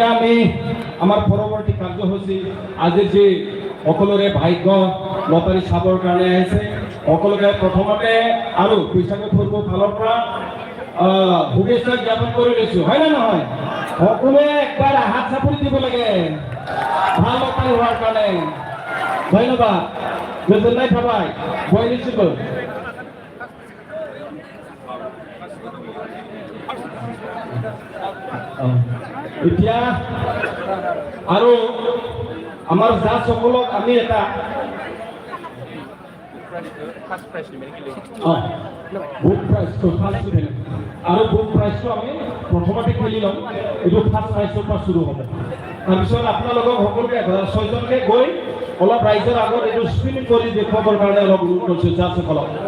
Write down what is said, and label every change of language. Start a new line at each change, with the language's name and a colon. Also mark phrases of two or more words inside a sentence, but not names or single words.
Assamese: আমি আমাৰ পৰৱৰ্তী কাৰ্যসূচী আজি যি সকলোৰে ভাগ্য লটাৰী চাবৰ কাৰণে আহিছে সকলোকে প্ৰথমতে আৰু পইচাকে ফুৰিব ফালৰ পৰা শুভেচ্ছা জ্ঞাপন কৰি লৈছোঁ হয় নে নহয় সকলোৱে একবাৰ হাত চাপৰি দিব লাগে ভাল লটাৰী হোৱাৰ কাৰণে ধন্যবাদ
Bodo: गोजोननाय थाबाय बयनिसिमबो
Assamese: এতিয়া আৰু আমাৰ জাজসকলক আমি এটা
English: book prize
Assamese: ফাৰ্ষ্ট খেলিম আৰু
English: book prize
Assamese: আমি প্ৰথমতে খেলি ল'ম এইটো
English: first prize
Assamese: পৰা শুৰু হ'ব তাৰপিছত আপোনালোকক সকলোকে 6জনকে গৈ অলপ ৰাইজৰ আগত এইটো স্পিন কৰি দেখুৱাবৰ কাৰণে অলপ অনুৰোধ কৰিছোঁ জাজসকলক